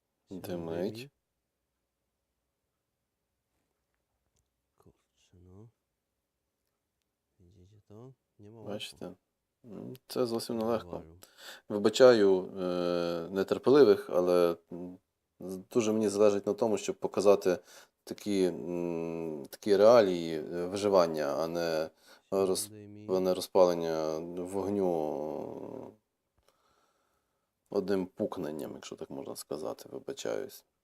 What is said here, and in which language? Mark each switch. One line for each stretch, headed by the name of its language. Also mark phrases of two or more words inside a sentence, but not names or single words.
Ukrainian: Димить.
Polish: Kurczę, no. Widzicie to? Nie ma łatwo.
Ukrainian: Бачите? Це зовсім нелегко.
Polish: Wywalił.
Ukrainian: Вибачаю нетерпеливих, але дуже мені залежить на тому, щоб показати такі реалії виживання, а не
Polish: Zdejmij.
Ukrainian: розпалення вогню одним пукненням, якщо так можна сказати, вибачаюсь.